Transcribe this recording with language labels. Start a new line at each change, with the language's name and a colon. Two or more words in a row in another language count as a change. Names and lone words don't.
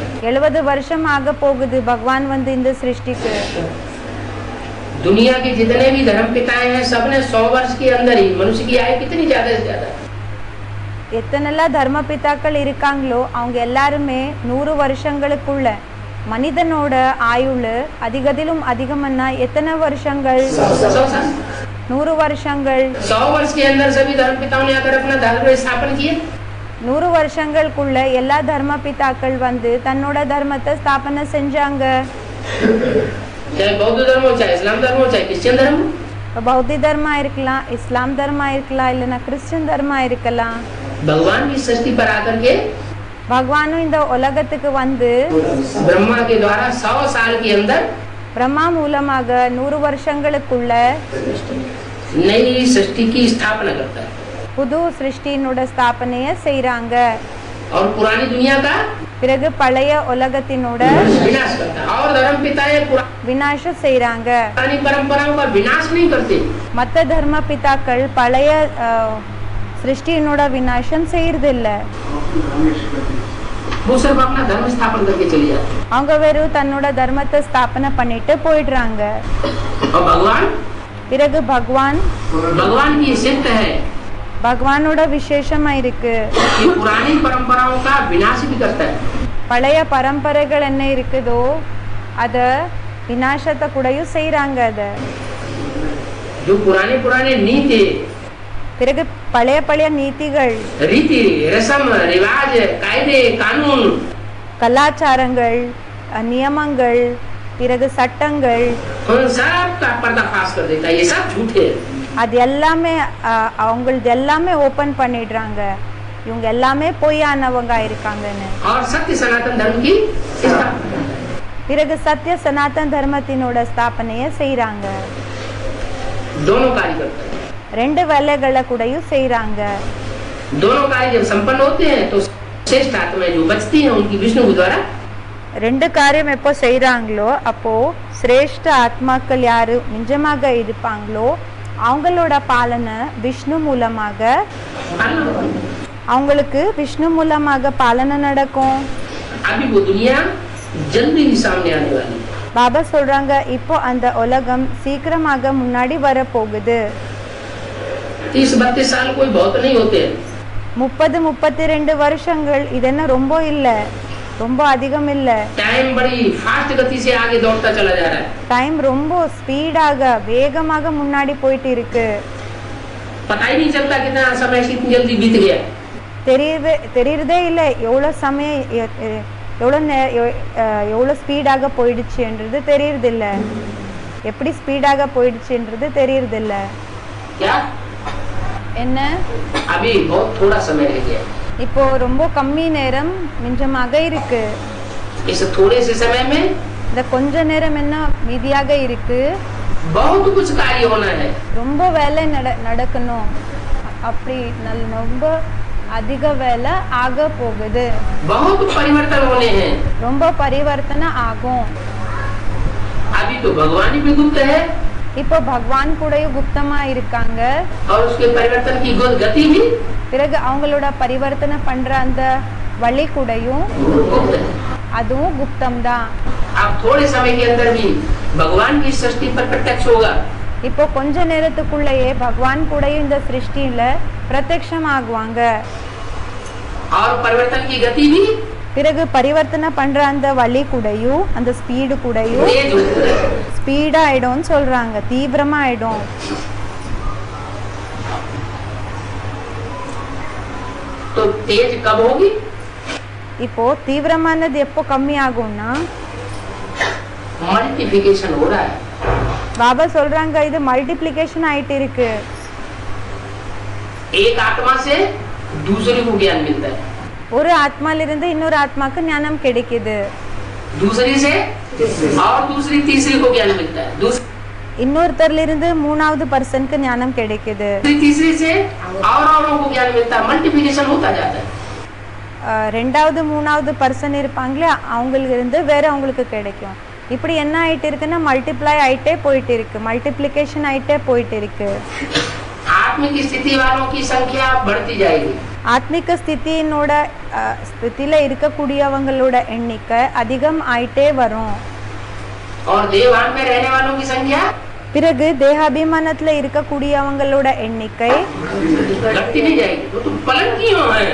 Tamil: 70 வருஷம் ஆக போகுது பகவான் வந்து இந்த சிருஷ்டிக்கு.
Hindi: दुनिया के जितने भी धर्म पिताएं हैं सबने 100 वर्ष के अंदर ही मनुष्य की आयु कितनी ज्यादा से ज्यादा.
Tamil: எத்தனைலாம் தர்ம பிதாக்கள் இருக்காங்களோ அவங்க எல்லாருமே 100 வருஷங்களுக்குள்ள மனிதனோட ஆயுள் அதிகதிலும் அதிகம்னா எத்தனை வருஷங்கள்? 100 வருஷங்கள்.
Hindi: 100 वर्ष के अंदर सभी धर्म पिताओं ने आकर अपना धर्म स्थापन किए.
Tamil: 100 வருஷங்களுக்குள்ள எல்லா தர்ம பிதாக்கள் வந்து தன்னோட தர்மத்தை ஸ்தாபனை செஞ்சாங்க.
Hindi: चाहे बौद्ध धर्म हो, चाहे इस्लाम धर्म हो, चाहे क्रिश्चियन धर्म हो.
Tamil: பௌத்த தர்மா இருக்கலாம், இஸ்லாம் தர்மா இருக்கலாம், இல்லைன்னா கிறிஸ்டியன் தர்மா இருக்கலாம்.
Hindi: भगवान की सृष्टि पर आकर के
Tamil: பகவானும் இந்த உலகத்துக்கு வந்து
Hindi: ब्रह्मा के द्वारा 100 साल के अंदर
Tamil: பிரம்மா மூலமாக 100 வருஷங்களுக்குள்ள
Hindi: नई सृष्टि की स्थापना करता है.
Tamil: புது சிருஷ்டியினோட ஸ்தாபனைய செய்றாங்க.
Hindi: और पुरानी दुनिया का
Tamil: பிறகு பழைய உலகத்தினோட
Hindi: विनाश करता है. और धर्म पिताएं
Tamil: விநாசம் செய்றாங்க.
Hindi: पुरानी परंपराओं का विनाश नहीं करते.
Tamil: மத்த தர்ம பிதாக்கள் பழைய சிருஷ்டியினோட விநாசம் செய்யறது இல்ல.
Hindi: वो सिर्फ अपना धर्म स्थापन करके चले जाते हैं.
Tamil: அவங்க வெறும் தன்னோட தர்மத்தை ஸ்தாபனை பண்ணிட்டு போயிடுறாங்க.
Hindi: और भगवान
Tamil: பிறகு
Hindi: भगवान की सिद्ध है
Tamil: பகவானோட விசேஷமா இருக்கு.
Hindi: ये पुरानी परंपराओं का विनाश भी करता है.
Tamil: பழைய பரம்பரைகள் என்ன இருக்குதோ அத விநாசத்தை கூடயும் செய்றாங்க. அத
Hindi: जो पुराने नीति,
Tamil: பிறகு பழைய நீதிகள்,
Hindi: रीति रस्म रिवाज, कायदे कानून,
Tamil: கலாச்சாரங்கள், நியமங்கள், பிறகு சட்டங்கள்
Hindi: उन सब का पर्दाफाश कर देता है। ये सब झूठे हैं।
Tamil: அது எல்லாமே அவங்களது எல்லாமே ஓபன் பண்ணிடுறாங்க, இவங்க எல்லாமே பொய்யானவங்க இருக்காங்கன்னு.
Hindi: और सत्य सनातन धर्म की स्थापना,
Tamil: பிறகு சத்திய சனாதன தர்மத்தினோட ஸ்தாபனையை செய்றாங்க.
Hindi: दोनों कार्य करते हैं।
Tamil: ரெண்டு வேலைகளை கூடயும் செய்றாங்க.
Hindi: दोनों कार्य जब संपन्न होते हैं तो श्रेष्ठ आत्माएं जो बचती हैं उनकी विष्णु के द्वारा
Tamil: ரெண்டு காரியம் எப்போ செய்றாங்களோ அப்போ சிரேஷ்ட ஆத்மாக்கள் யாரு நிஜமாக இருப்பாங்களோ அவங்களோட பாலனை விஷ்ணு மூலமாக அவங்களுக்கு விஷ்ணு மூலமாக பாலனை நடக்கும்.
Hindi: अभी वो दुनिया जल्दी ही सामने आने वाली है।
Tamil: பாபா சொல்றாங்க இப்போ அந்த உலகம் சீக்கிரமாக முன்னாடி வர போகுது.
Hindi: 30-32 साल कोई बहुत नहीं होते।
Tamil: 30-32 வருஷங்கள் இதென்ன ரொம்ப இல்ல, ரொம்ப அதிகம் இல்ல.
Hindi: टाइम बड़ी फास्ट गति से आगे दौड़ता चला जा रहा है।
Tamil: டைம் ரொம்ப ஸ்பீடாக வேகமாக முன்னாடி போயிட்டு இருக்கு.
Hindi: पता ही नहीं चलता कितना समय कितनी जल्दी बीत गया।
Tamil: தெரியறதே இல்ல எவ்வளவு சமயம் எவ்வளவு ஸ்பீடாக போயிடுச்சுன்றது தெரியறது இல்ல, எப்படி ஸ்பீடாக போயிடுச்சுன்றது தெரியறது இல்ல.
Hindi: क्या
Tamil: என்ன
Hindi: अभी बहुत थोड़ा समय रह गया।
Tamil: இப்போ ரொம்ப கம்மி நேரம் மிஞ்சமாக இருக்கு.
Hindi: इस थोड़े से समय में
Tamil: இந்த கொஞ்ச நேரம் என்ன மீதியாக இருக்கு.
Hindi: बहुत कुछ कार्य होना है।
Tamil: ரொம்ப வேலை நடக்கணும், அப்படி ரொம்ப அதிக வேலை ஆக போகுது.
Hindi: बहुत परिवर्तन होने हैं।
Tamil: ரொம்ப பரிவர்த்தனை ஆகும்.
Hindi: अभी तो भगवान ही गुप्त है
Tamil: இப்போ பகவான் கூடயும் குப்தமா இருக்காங்க.
Hindi: और उसके परिवर्तन की गति भी
Tamil: பிறகு அவங்களோட பரிவர்த்தனை பண்ற அந்த வழி கூடயும்
Hindi: गुप्त है।
Tamil: அதுவும் குப்தம் தான்.
Hindi: आप थोड़े समय के अंदर भी भगवान की सृष्टि पर प्रत्यक्ष होगा।
Tamil: இப்போ கொஞ்ச நேரத்துக்குள்ளேயே பகவான் கூடயும் இந்த சிருஷ்டியில பிரத்யக்ஷம் ஆகுவாங்க.
Hindi: और परिवर्तन की गति भी
Tamil: பிறகு பரிவர்த்தனை பண்ற அந்த வழி கூடயும் அந்த ஸ்பீடு கூடயும்
Hindi: तेज होती है।
Tamil: ஸ்பீடா ஆயிடும் சொல்றாங்க, தீவிரமா ஆயிடும்.
Hindi: तो तेज कब होगी?
Tamil: இப்போ தீவிரமானது எப்போ கம்மி ஆகும்னா
Hindi: मल्टीप्लिकेशन हो रहा है।
Tamil: பாபா சொல்றாங்க இது மல்டிப்ளிகேஷன் ஆயிட்டு இருக்கு.
Hindi: एक आत्मा से दूसरे को ज्ञान मिलता है,
Tamil: ஒரு ஆத்மால இருந்து இன்னொரு ஆத்மாக்கு ஞானம் கிடைக்குது,
Hindi: दूसरी से और दूसरी तीसरी को ज्ञान मिलता है, दूसरी
Tamil: இன்னொருத்தர்ல இருந்து மூணாவது பர்சனுக்கு ஞானம் கிடைக்குது,
Hindi: तीसरी से और औरों को ज्ञान मिलता है। मल्टीप्लिकेशन होता जाता है।
Tamil: ரெண்டாவது மூணாவது பர்சன் இருப்பாங்களே அவங்களுக்கு இருந்து வேற அவங்களுக்கு கிடைக்கும். இப்படி என்ன ஆயிட்டு இருக்குன்னா மல்டிப்ளை ஆயிட்டே போயிட்டு இருக்கு, மல்டிப்ளிகேஷன் ஆயிட்டே போயிட்டு இருக்கு.
Hindi: आत्मिक स्थिति वालों की संख्या बढ़ती जाएगी।
Tamil: ஆத்மிக ஸ்திதியினோட ஸ்திதியில இருக்கக்கூடியவங்களோட எண்ணிக்கை அதிகம் ஆயிட்டே வரும்.
Hindi: और देवान में रहने वालों की संख्या
Tamil: பிறகு தேகாபிமானத்துல இருக்கக்கூடியவங்களோட எண்ணிக்கை
Hindi: घटती नहीं जाएगी। वो तो पलट क्यों है?